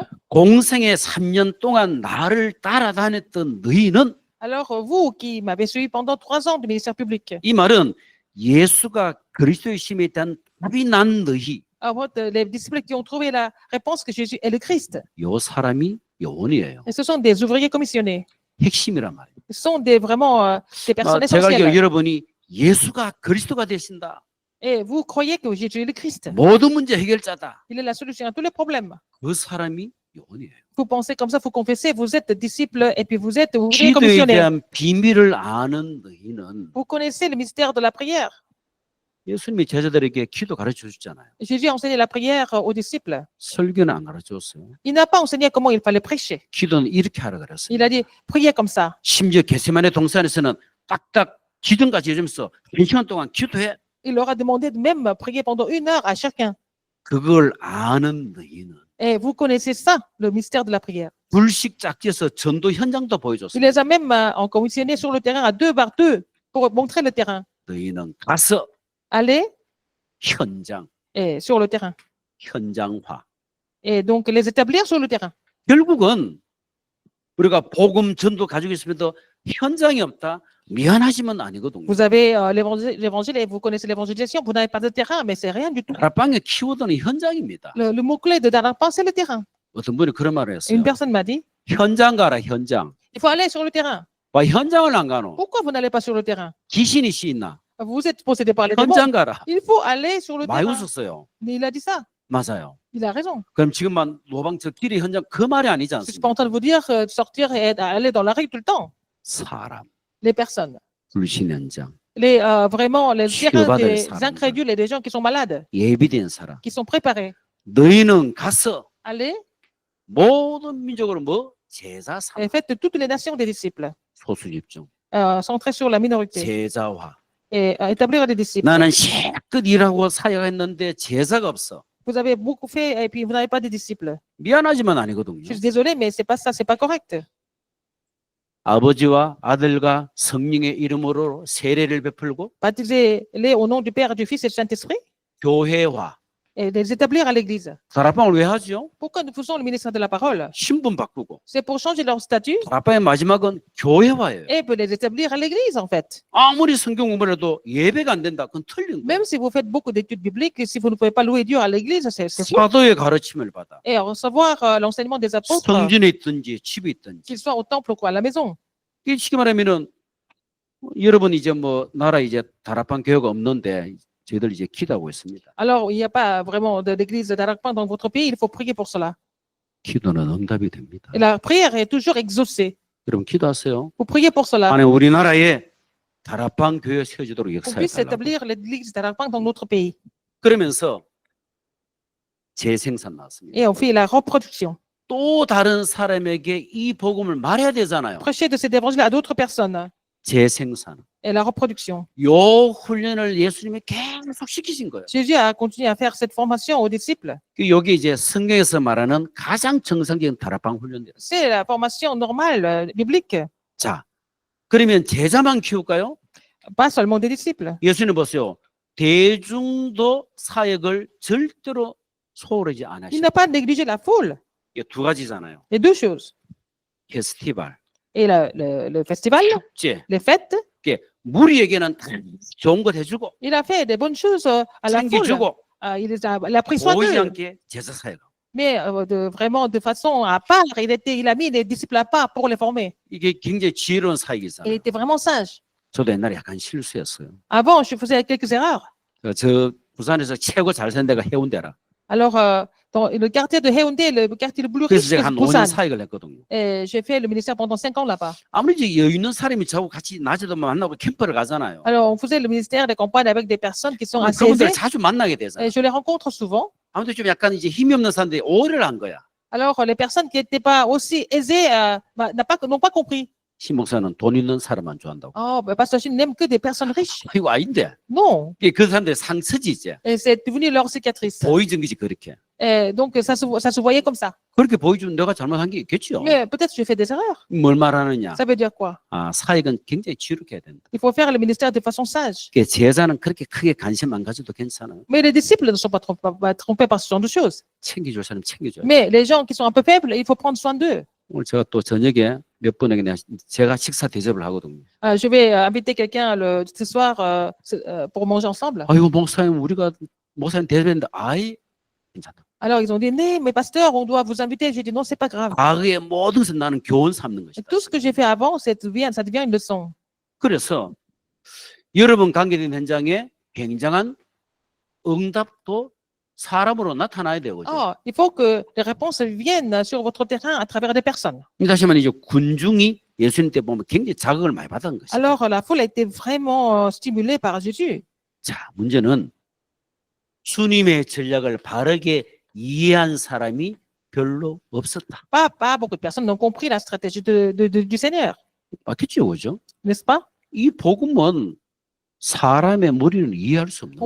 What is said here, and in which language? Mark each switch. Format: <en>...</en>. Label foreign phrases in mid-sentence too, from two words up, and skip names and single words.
<ko>공생의 3년 동안 나를 따라다녔던 너희는</ko> <fr>Alors, vous qui m'avez suivi pendant 3 ans du ministère public,</fr> <ko>이 말은 예수가 그리스도의 심에 대한 답이 난 너희</ko> <fr>alors, les disciples qui ont trouvé la réponse que Jésus est le Christ,</fr> <ko>요 사람이 요원이에요.</ko> <fr>et ce sont des ouvriers commissionnés.</fr> <ko>핵심이란 말이에요.</ko> <fr>Ce sont vraiment des personnes</fr> <ko>제가 알기로</ko> <fr>essentielles.</fr> <ko>여러분이 예수가 그리스도가 되신다.</ko> <fr>Et vous croyez que Jésus est le Christ.</fr> <ko>모든 문제 해결자다.</ko> <fr>Il est la solution à tous les problèmes.</fr> <ko>그 사람이 요원이에요.</ko> <fr>Vous pensez comme ça, vous confessez, vous êtes disciple et puis vous êtes ouvrier</fr> <ko>기도에</ko> <fr>commissionné.</fr> <ko>대한 비밀을 아는 너희는</ko> <fr>Vous connaissez le mystère de la prière.</fr> <ko>예수님이 제자들에게 기도 가르쳐 주잖아요.</ko> <fr>Jésus a enseigné la prière aux disciples.</fr> <ko>설교는 안 가르쳐 줬어요.</ko> <fr>Il n'a pas enseigné comment il fallait prêcher.</fr> <ko>기도는 이렇게 하라 그랬어요.</ko> <fr>Il a dit, priez comme ça.</fr> <ko>심지어 겟세마네 동산에서는 딱딱 기둥까지 해주면서 1시간 동안 기도해.</ko> <fr>Il leur a demandé de même prier pendant 1 heure à chacun.</fr> <ko>그걸 아는 너희는</ko> <fr>Et vous connaissez ça, le mystère de la prière.</fr> <ko>불식 짝지에서 전도 현장도</ko> <fr>Il</fr> <ko>보여줬어요.</ko> <fr>les a même commissionnés sur le terrain à 2 par 2 pour montrer le terrain.</fr> <ko>너희는 가서</ko> <fr>Allez</fr> <ko>현장,</ko> <fr>et sur le terrain.</fr> <ko>현장화.</ko> <fr>Et donc les établir sur le terrain.</fr> <ko>결국은 우리가 복음 전도 가지고 있으면도 현장이 없다. 미안하지만 아니거든요.</ko> <fr>Vous avez l'évangile et vous connaissez l'évangélisation, vous n'avez pas de terrain, mais c'est rien du tout.</fr> <ko>다락방의 키워드는 현장입니다.</ko> <fr>Le mot-clé de Darapin, c'est le terrain.</fr> <ko>어떤 분이 그런 말을 했어요.</ko> <fr>Une personne m'a dit,</fr> <ko>현장 가라 현장.</ko> <fr>il faut aller sur le terrain.</fr> <ko>와 현장을 안 가노?</ko> <fr>Pourquoi vous n'allez pas sur le terrain?</fr> <ko>귀신이 씌있나?</ko> <fr>Vous êtes possédé par les démons.</fr> <ko>현장 가라.</ko> <fr>Il faut aller sur le</fr> <ko>많이</ko> <fr>terrain.</fr> <ko>웃었어요.</ko> <fr>Mais il a dit ça.</fr> <ko>맞아요.</ko> <fr>Il a raison.</fr> <ko>그럼 지금만 노방저 길이 현장 그 말이 아니지</ko> <fr>Je suis pas</fr> <ko>않습니까?</ko> <fr>en train de vous dire de sortir et d'aller dans la rue tout le temps.</fr> <ko>사람,</ko> <fr>Les personnes.</fr> <ko>불신 현장,</ko> <fr>Vraiment, les</fr> <ko>치료받을</ko> <fr>terrains des</fr> <ko>사람들.</ko> <fr>incrédules et des gens qui sont malades,</fr> <ko>예비된 사람.</ko> <fr>qui sont préparés.</fr> <ko>너희는 가서</ko> <fr>Allez</fr> <ko>모든 민족으로 뭐 제자 삼</ko> <fr>et faites de toutes les nations des disciples.</fr> <ko>소수 집중,</ko> <fr>Centrés sur la minorité.</fr> <ko>제자화.</ko> <fr>Et établir des disciples.</fr> <ko>나는 실컷 일하고 사역했는데 제자가 없어.</ko> <fr>Vous avez beaucoup fait et puis vous n'avez pas de disciples.</fr> <ko>미안하지만 아니거든요.</ko> <fr>Je suis désolé, mais c'est pas ça, c'est pas correct.</fr> <ko>아버지와 아들과 성령의 이름으로 세례를 베풀고</ko> <fr>baptiser-les au nom du Père, du Fils et du Saint-Esprit</fr> <ko>교회화.</ko> <fr>et les établir à l'église.</fr> <ko>다락방을 왜 하죠?</ko> <fr>Pourquoi nous faisons le ministère de la parole?</fr> <ko>신분 바꾸고.</ko> <fr>C'est pour changer leur statut</fr> <ko>다락방의 마지막은 교회화예요.</ko> <fr>et pour les établir à l'église, en fait.</fr> <ko>아무리 성경 공부를 해도 예배가 안 된다. 그건 틀린 거예요.</ko> <fr>Même si vous faites beaucoup d'études bibliques, si vous ne pouvez pas louer Dieu à l'église, c'est faux.</fr> <ko>사도의 가르침을 받아.</ko> <fr>Et recevoir l'enseignement des apôtres,</fr> <ko>성전에 있든지 집에 있든지.</ko> <fr>qu'ils soient au temple ou à la maison.</fr> <ko>이게 쉽게 말하면은 여러분 이제 뭐 나라 이제 다락방 교회가 없는데 저희들 이제 기도하고 있습니다.</ko> <fr>Alors, il n'y a pas vraiment d'église d'Arakpan dans votre pays, il faut prier pour cela.</fr> <ko>기도는 응답이 됩니다.</ko> <fr>Et la prière est toujours exaucée.</fr> <ko>여러분 기도하세요.</ko> <fr>Vous priez pour cela.</fr> <ko>안에 우리나라에 다락방 교회 세워지도록</ko> <fr>Qu'on</fr> <ko>역사해</ko> <fr>puisse</fr> <ko>달라고.</ko> <fr>établir l'église d'Arakpan dans notre pays.</fr> <ko>그러면서 재생산 나왔습니다.</ko> <fr>Et on fait la reproduction.</fr> <ko>또 다른 사람에게 이 복음을 말해야 되잖아요.</ko> <fr>Prêcher de cet évangile à d'autres personnes.</fr> <ko>재생산.</ko> <fr>Et la reproduction.</fr> <ko>요 훈련을 예수님이 계속 시키신 거예요.</ko> <fr>Jésus a continué à faire cette formation aux disciples.</fr> <ko>여기 이제 성경에서 말하는 가장 정상적인 다락방 훈련들.</ko> <fr>C'est la formation normale, biblique.</fr> <ko>자, 그러면 제자만 키울까요?</ko> <fr>Pas seulement des disciples.</fr> <ko>예수님 보세요. 대중도 사역을 절대로 소홀하지</ko> <fr>Il</fr> <ko>않으시고</ko> <fr>n'a pas négligé la foule.</fr> <ko>이게 두 가지잖아요.</ko> <fr>Les deux choses.</fr> <ko>페스티벌,</ko> <fr>Et le festival,</fr> <ko>축제.</ko> <fr>les fêtes.</fr> <ko>이게 무리에게는 다 좋은 것 해주고</ko> <fr>Il a fait des bonnes choses à la foule.</fr> <ko>챙겨주고</ko> <fr>Il a pris soin</fr> <ko>보이지</ko> <fr>d'eux.</fr> <ko>않게 제자 사역.</ko> <fr>Mais vraiment de façon à part, il a mis les disciples à part pour les former.</fr> <ko>이게 굉장히 지혜로운</ko> <fr>Il</fr> <ko>사역이잖아요.</ko> <fr>était vraiment sage.</fr> <ko>저도 옛날에 약간 실수했어요.</ko> <fr>Avant, je faisais quelques erreurs.</fr> <ko>저 부산에서 최고 잘 사는 데가 해운대라.</ko> <fr>Alors, dans le quartier de Haeundae, le quartier le plus</fr> <ko>그래서</ko> <fr>riche</fr> <ko>제가</ko> <fr>de</fr> <ko>한 5년</ko> <fr>Busan,</fr> <ko>사역을 했거든요.</ko> <fr>j'ai fait le ministère pendant 5 ans là-bas.</fr> <ko>아무리 여유 있는 사람이 저하고 같이 낮에도 만나고 캠프를 가잖아요.</ko> <fr>Alors, on faisait le ministère des campagnes avec des personnes qui sont assez</fr> <ko>그분들</ko> <fr>aisées.</fr> <ko>자주 만나게 되잖아요.</ko> <fr>Et je les rencontre souvent.</fr> <ko>아무튼 좀 약간 이제 힘이 없는 사람들이 오해를 한 거야.</ko> <fr>Alors, les personnes qui n'étaient pas aussi aisées n'ont pas compris.</fr> <ko>신 목사는 돈 있는 사람만 좋아한다고.</ko> <fr>Oh, Pasteur Chine n'aime que des personnes riches.</fr> <ko>이거 아닌데.</ko> <fr>Non.</fr> <ko>이게 그 사람들 상처지 이제.</ko> <fr>Et c'est devenu leur cicatrice.</fr> <ko>보여준 거지 그렇게.</ko> <fr>Et donc, ça se voyait comme ça.</fr> <ko>그렇게 보여주면 내가 잘못한 게 있겠죠.</ko> <fr>Mais peut-être j'ai fait des erreurs.</fr> <ko>뭘 말하느냐.</ko> <fr>Ça veut dire quoi?</fr> <ko>아, 사역은 굉장히 지혜롭게 해야 된다.</ko> <fr>Il faut faire le ministère de façon sage.</fr> <ko>그게 제자는 그렇게 크게 관심 안 가져도 괜찮아요.</ko> <fr>Mais les disciples ne sont pas trompés par ce genre de choses.</fr> <ko>챙겨줄 사람 챙겨줘요.</ko> <fr>Mais les gens qui sont un peu faibles, il faut prendre soin d'eux.</fr> <ko>오늘 제가 또 저녁에 몇 분에게 제가 식사 대접을 하거든요.</ko> <fr>Je vais inviter quelqu'un ce soir pour manger ensemble.</fr> <ko>아이고 목사님 우리가 목사님 대접했는데 아이 괜찮다.</ko> <fr>Alors ils ont dit, mais pasteur, on doit vous inviter. J'ai dit, non, c'est pas grave.</fr> <ko>과거의 모든 것을 나는 교훈 삼는</ko> <fr>Et</fr> <ko>것이다.</ko> <fr>tout ce que j'ai fait avant, ça devient une leçon.</fr> <ko>그래서 여러분 관계된 현장에 굉장한 응답도 사람으로 나타나야 되고.</ko> <fr>Oh, il faut que les réponses viennent sur votre terrain à travers des personnes.</fr> <ko>다시 말하면 이제 군중이 예수님 때 보면 굉장히 자극을 많이 받은 것이다. Alors la foule a été vraiment stimulée par Jésus. 자, 문제는 주님의 전략을 바르게 이해한 사람이 별로 없었다.</ko> <fr>Pas beaucoup de personnes n'ont compris la stratégie du Seigneur,</fr> <ko>맞겠죠, 그죠?</ko> <fr>n'est-ce pas?</fr> <ko>이 복음은 사람의 머리는 이해할 수 없는</ko>